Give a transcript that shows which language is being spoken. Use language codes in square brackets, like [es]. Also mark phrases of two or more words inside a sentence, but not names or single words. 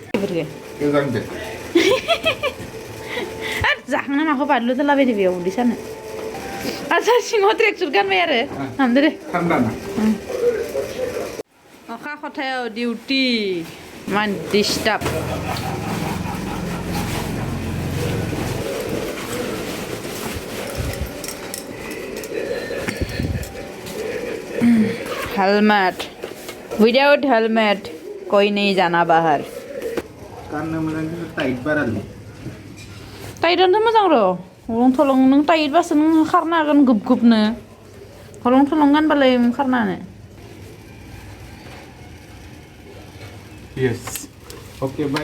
[brx] जाखांना माखौ बादलु जालाबायदो बेयाव उदै सानो आच्छा सिङाव ट्रेकसुट गानबाय आरो हामदो दे अखा खथायाव डिउटि मान डिस्टार्ब हेलमेट [en] without helmet [hi] कोई नहीं जाना बाहर [brx] गाननो मोजां टाइट बारा टाइटआनो मोजां र' हलं थलं नों टाइटबासो नों खारनो हागोन गुबनो हलं थलं गानबालाय खारनो हानो [en] Yes. Okay, bye.